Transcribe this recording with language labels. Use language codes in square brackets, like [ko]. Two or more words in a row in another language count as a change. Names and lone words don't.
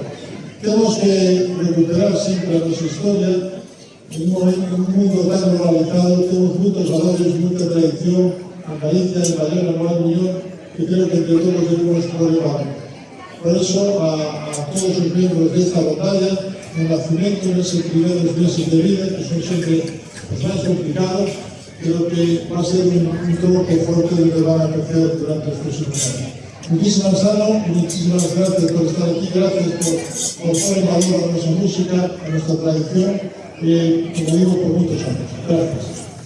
[gl] Temos que recuperar sempre a nosa historia en un mundo tan globalizado, temos moitos valores, moita tradición en Galicia, en Bayona, no Almiñón, que creo que entre todos debemos levar. Por iso, a todos os membros desta rondalla, no nacimento neses primeiros meses de vida, que son sempre os máis complicados, creo que [es] va a ser un tronco fuerte que van a crecer [gl] durante os próximos años. [es] Muchísimas gracias por estar aquí, gracias por poner en valor a nuestra música, a nuestra tradición, como digo, por muchos años. Gracias.